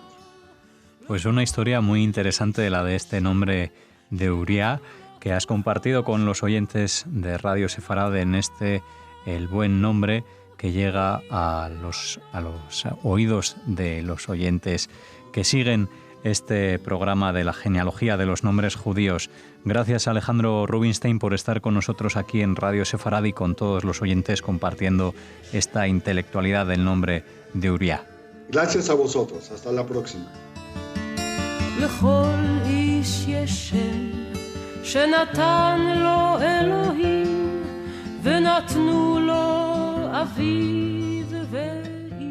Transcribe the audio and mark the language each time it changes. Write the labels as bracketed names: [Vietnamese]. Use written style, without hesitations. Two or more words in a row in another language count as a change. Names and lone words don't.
[Spanish] Pues una historia muy interesante de la de este nombre de Uría, que has compartido con los oyentes de Radio Sefarad en el buen nombre que llega a los oídos de los oyentes que siguen este programa de la genealogía de los nombres judíos. Gracias, Alejandro Rubinstein, por estar con nosotros aquí en Radio Sefarad y con todos los oyentes compartiendo esta intelectualidad del nombre de Uría. Gracias a vosotros. Hasta la próxima. [Hebrew] לכל איש יש שם שנתן לו אלוהים ונתנו לו אביו